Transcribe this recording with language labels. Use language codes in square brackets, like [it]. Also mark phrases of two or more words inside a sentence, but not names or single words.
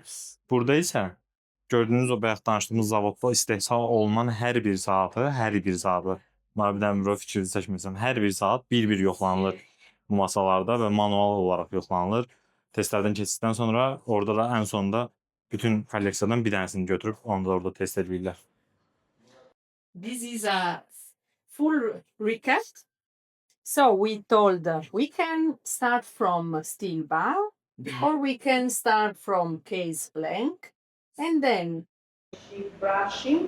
[az] Burada isə gördüyünüz o bayaq danışdığımız zavodda istehsal olunan hər bir saatı, Nabi Dəmirov fikrini çəkməsəm, hər bir saat bir-bir yoxlanılır bu masalarda və manual olaraq yoxlanılır. Testlərdən keçdikdən sonra orada da ən sonunda bütün kolleksiyadan bir dənəsini götürüb onu da orada test edirlər. [en] This is a full recap. So we told we can start from steel bar or we can start from case blank and then brushing.